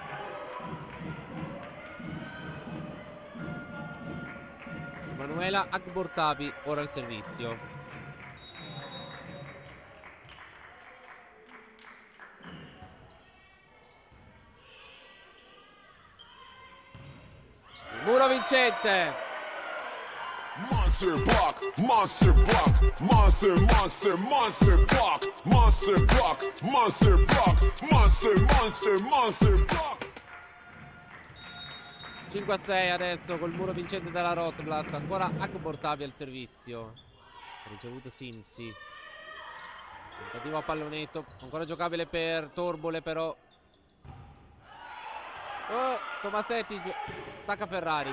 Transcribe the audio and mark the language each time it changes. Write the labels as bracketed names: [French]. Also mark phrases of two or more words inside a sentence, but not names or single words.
[Italian] Emanuela Agbortabi ora al servizio. Muro vincente. [English] Monster block, monster block, monster, monster, monster block, monster block, monster block, monster, monster, monster block. [Italian] 5-6 adesso col muro vincente della Rotoblast. Ancora Agbortabi al servizio. Ricevuto Simsi. Tentativo a pallonetto. Ancora giocabile per Torbole però. Oh, Tomasetti attacca Ferrari.